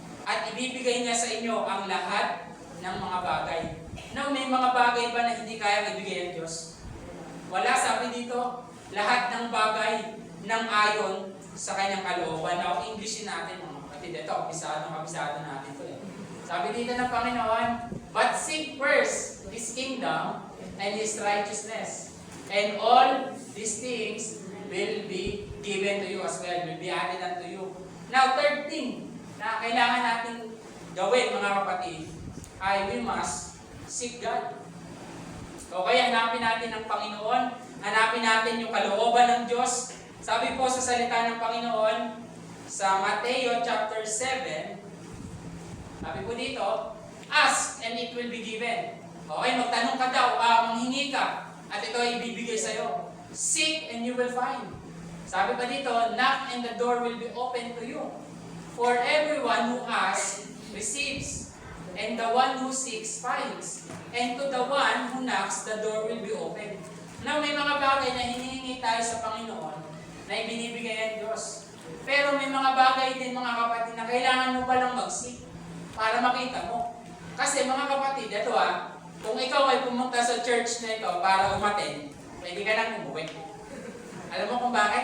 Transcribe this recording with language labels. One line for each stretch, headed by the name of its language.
Filipino: At ibibigay niya sa inyo ang lahat ng mga bagay. Now, may mga bagay ba na hindi kaya ibigay ng Diyos? Wala, sabi dito, lahat ng bagay ng ayon sa kanyang kalooban. Now, Englishin natin mga kapatid. Ito, kabisado natin ito. Sabi dito ng Panginoon,
English: but seek first His kingdom and His righteousness, And all these things will be given to you as well, will be added unto you. Now, third thing
Filipino: na kailangan natin gawin, mga kapatid, ay
English: we must seek God.
Filipino: Okay, hanapin natin ang Panginoon, hanapin natin yung kalooban ng Diyos. Sabi po sa salita ng Panginoon, sa Mateo chapter 7, sabi po dito,
English: ask and it will be given.
Filipino: Okay, magtanong ka daw, manghingi ka, at ito ay ibibigay sa'yo.
English: Seek and you will find.
Filipino: Sabi pa dito,
English: knock and the door will be open to you. For everyone who asks, receives. And the one who seeks, finds. And to the one who knocks, the door will be open.
Filipino: Now, may mga bagay na hinihingi tayo sa Panginoon na ibinibigay ang Diyos. Pero may mga bagay din, mga kapatid, na kailangan mo palang mag-seek para makita mo. Kasi mga kapatid, ito kung ikaw ay pumunta sa church na ito para umattend, pwede ka nang umuwi. Alam mo kung bakit?